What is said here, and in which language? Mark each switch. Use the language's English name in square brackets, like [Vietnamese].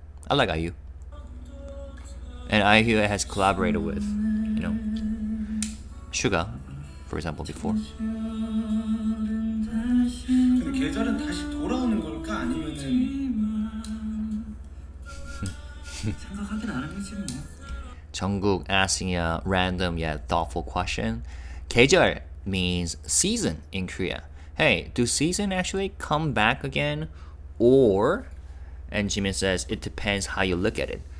[English] I like IU, and IU has collaborated with Suga, for example, before. [Korean] 근데 계절은 다시 돌아오는 걸까 아니면은 생각하기 나름이지 뭐. [English] Jungkook asking a random yet thoughtful question. 계절 means season in Korea. Hey, do season actually come back again? Or, and Jimin says, it depends how you look at it.